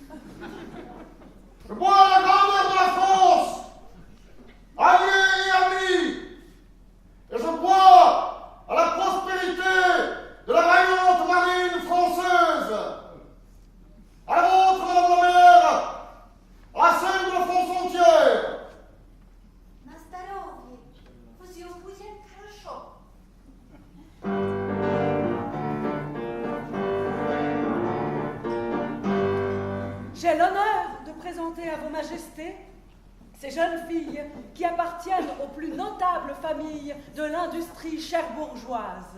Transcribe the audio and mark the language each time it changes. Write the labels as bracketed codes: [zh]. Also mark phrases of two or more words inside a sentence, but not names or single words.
[fr] Je bois à la grandeur de la France, alliés et amis, et je bois à la prospérité de la vaillante marine française, à la vôtre, madame la mère, à celle de la France entière. [ru] На здоровье. Все будет хорошо. [fr] J'ai l'honneur de présenter à vos majestés ces jeunes filles qui appartiennent aux plus notables familles de l'industrie cherbourgeoise.